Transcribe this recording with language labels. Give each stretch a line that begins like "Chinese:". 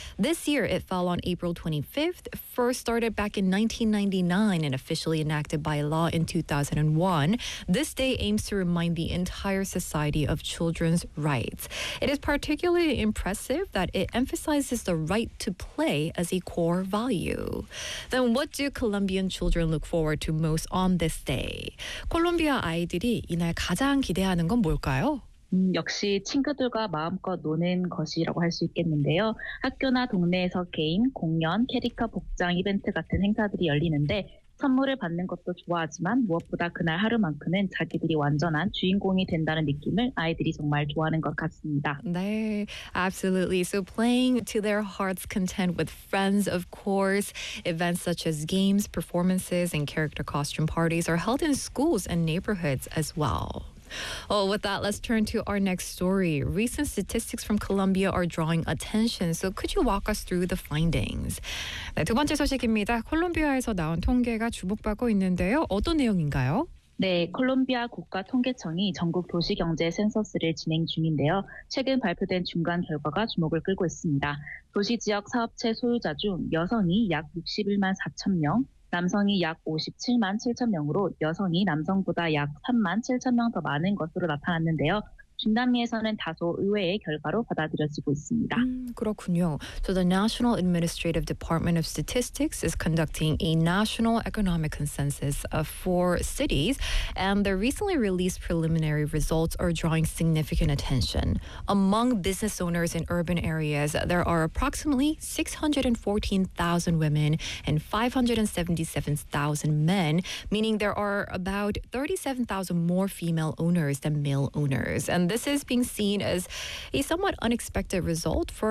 English: This year, it fell on April 25th, first started back in 1999 and officially enacted by law in 2001. This day aims to remind the entire society of children's rights. It is particularly impressive that it emphasizes the right to play as a core value. Then what do Colombian children look forward to most on this day?
Korean: 콜롬비아 아이들이 이날 가장 기대하는 건 뭘까요? 역시 친구들과 마음껏 노는 것이라고 할 수 있겠는데요. 학교나 동네에서 게임, 공연, 캐릭터 복장 이벤트 같은 행사들이 열리는데 선물을 받는 것도 좋아하지만 무엇보다 그날 하루만큼은 자기들이 완전한 주인공이 된다는 느낌을 아이들이 정말 좋아하는 것 같습니다.
English: 네, absolutely. So playing to their heart's content with friends, of course. Events such as games, performances, and character costume parties are held in schools and neighborhoods as well. Well, with that, let's turn to our next story. Recent statistics from Colombia are drawing attention, so could you walk us through the findings?
Korean: 네, 두 번째 소식입니다. 콜롬비아에서 나온 통계가 주목받고 있는데요. 어떤 내용인가요? 네, 콜롬비아 국가통계청이 전국 도시경제 센서스를 진행 중인데요. 최근 발표된 중간 결과가 주목을 끌고 있습니다. 도시지역 사업체 소유자 중 여성이 약 61만 4천 명, 남성이 약 57만 7천 명으로 여성이 남성보다 약 3만 7천 명 더 많은 것으로 나타났는데요. 중남미에서는 다소 의외의 결과로 받아들여지고 있습니다. 그렇군요.
English: So the National Administrative Department of Statistics is conducting a national economic consensus of four cities, and the recently released preliminary results are drawing significant attention. Among business owners in urban areas, there are approximately 614,000 women and 577,000 men, meaning there are about 37,000 more female owners than male owners. And this is being seen as a somewhat unexpected result for